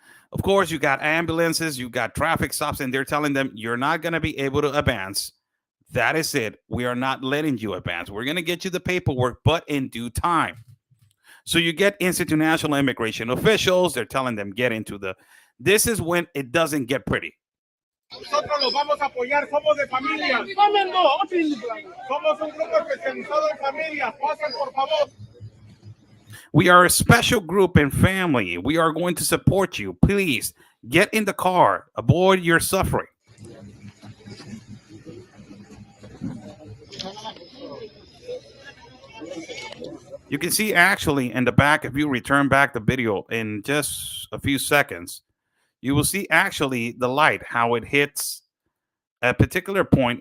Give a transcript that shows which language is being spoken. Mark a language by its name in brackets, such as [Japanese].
[English] Of course, you got ambulances, you got traffic stops, and they're telling them you're not going to be able to advance. That is it. We are not letting you advance. We're going to get you the paperwork, but in due time. So you get Institute National Immigration officials. They're telling them get into the. This is when it doesn't get pretty. [Spanish] Nosotros los vamos a apoyar, somos de familia. Somos un grupo especializado en familia. Pasen, por favor. [English] We are a special group and family. We are going to support you. Please get in the car. Avoid your suffering. You can see actually in the back, if you return back the video in just a few seconds, you will see actually the light, how it hits at a particular point.